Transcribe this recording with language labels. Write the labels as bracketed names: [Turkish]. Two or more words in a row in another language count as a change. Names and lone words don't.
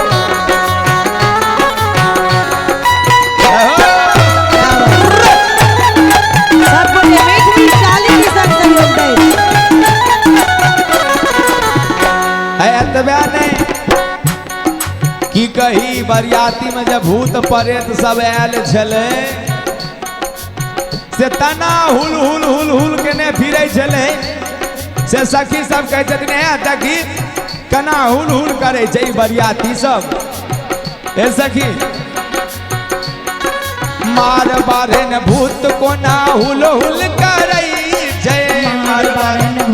[Maithili] जय हो। सबको मीठ मीठ ताली के संग सहयोग दे। कही बरियाती में जब भूत प्रेत सब आयल छले से तना हुल हुल हुल हुल के ने फिरे छले से सखी सब कहै छथिन हे देखी कना हुल हुल करे छै बरियाती सब। ए सखी मार बारन भूत कोना हुल हुल करे छै, मार बारन